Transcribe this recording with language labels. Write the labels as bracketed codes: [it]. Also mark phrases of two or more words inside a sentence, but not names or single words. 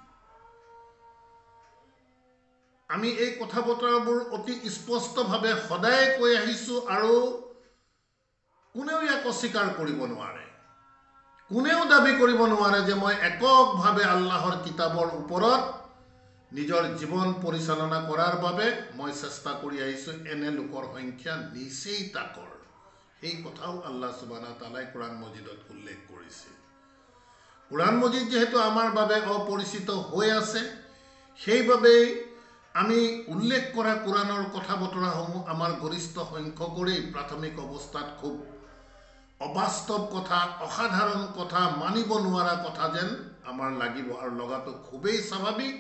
[as] আমি এই কথা বতৰাবোৰ অতি স্পষ্টভাৱে সদায় কৈ আহিছোঁ আৰু কোনেও ইয়াক অস্বীকাৰ কৰিব নোৱাৰে। কোনেও দাবী কৰিব নোৱাৰে যে মই এককভাৱে আল্লাহৰ কিতাপৰ ওপৰত নিজৰ জীৱন পৰিচালনা কৰাৰ বাবে মই চেষ্টা কৰি আহিছোঁ। এনে লোকৰ সংখ্যা নিচেই তাকৰ। সেই কথাও [ar] الله سبحانه وتعالى [as] কুৰাণ মজিদত উল্লেখ কৰিছে। কুৰাণ মজিদ যিহেতু আমাৰ বাবে অপৰিচিত হৈ আছে, সেইবাবেই আমি উল্লেখ কৰা কুৰাণৰ কথা বতৰাসমূহ আমাৰ গৰিষ্ঠ সংখ্যকৰেই প্ৰাথমিক অৱস্থাত খুব অবাস্তৱ কথা, অসাধাৰণ কথা, মানিব নোৱাৰা কথা যেন আমাৰ লাগিব আৰু লগাটো খুবেই স্বাভাৱিক।